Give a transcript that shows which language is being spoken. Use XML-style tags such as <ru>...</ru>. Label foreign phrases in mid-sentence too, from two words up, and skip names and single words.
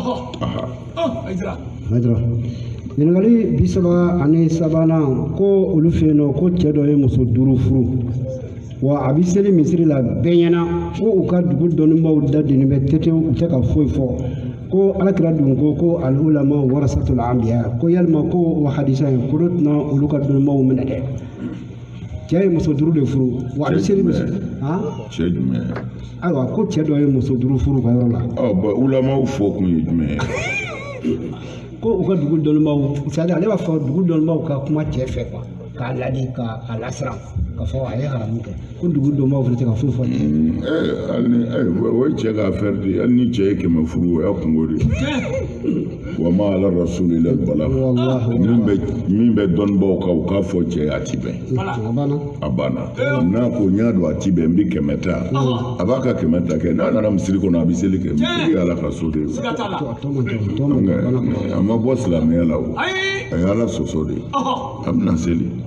<bm>ɲininkali 33 ko olu fɛ yen nɔ ko cɛ dɔ ye muso 5 furu wa a bɛ seli misiri la bɛɛ ɲɛna ko u ka dugu dɔnnibaaw dadini bɛ tetew u tɛ ka foyi fɔ ko alakira dun ko</bm> <ar>al-ulama warasatul anbiya</ar> <bm>ko yalima ko o hadisa in ko tɛna olu ka dɔnnibaaw minɛ dɛ cɛ ye muso 5 de furu wa a bɛ seli misiri cɛ jumɛn ayiwa ko cɛ dɔ ye muso 5 furu ka yɔrɔ la bon ulamaw fɔ kun ye jumɛn ko u ka dugu dɔnnibaaw c'est-à-dire ale b'a fɔ dugu dɔnnibaaw ka kuma cɛ fɛ quoi k'a ladi k'a lasiran ka fɔ a ye haramu kɛ ko dugu dɔnnibaaw fana tɛ ka foyi fɔ cɛ o ye cɛ ka affaire de ye hali ni cɛ ye 100 furu o y'a kungo de ye wa ma ala rasuli la bala min bɛ dɔnnibaaw kan u k'a fɔ cɛ a ti bɛn a banna n'a ko n y'a dɔn a ti bɛn n bɛ 100 ta a b'a ka 100 ta kɛ n'a nana misiri kɔnɔ a bɛ seli kɛ misiri ye ala ka so de ye a ma bɔ silamɛya la o a ye ala sɔsɔ de ye a bɛna seli</bm>